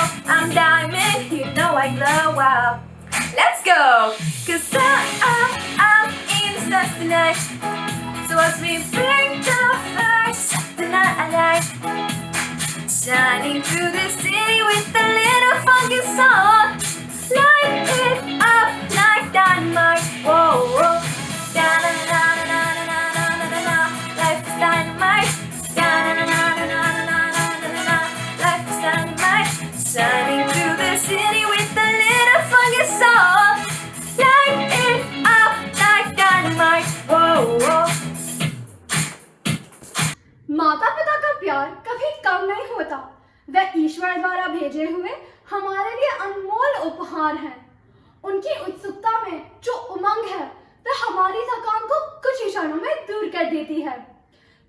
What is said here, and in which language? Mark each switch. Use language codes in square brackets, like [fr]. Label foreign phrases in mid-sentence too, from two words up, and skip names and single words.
[en] I'm diamond, you know I glow up. Let's go, 'cause I'm in the stars tonight. So watch me bring the first tonight I like. Shining through the city with a little funky song. Light it up like dynamite, whoa, whoa. Da-na-na-na-na-na-na-na-na-na. Life is dynamite. Da-na-na-na-na-na-na-na-na. Life is dynamite. Shining through the city with a little funky song. Light it up like dynamite, whoa, whoa. [hi] माता पिता का प्यार कभी कम नहीं होता। वह ईश्वर द्वारा भेजे हुए हमारे लिए अनमोल उपहार हैं। उनकी उत्सुकता में जो उमंग है वह हमारी थकान को कुछ ही क्षणों में दूर कर देती है।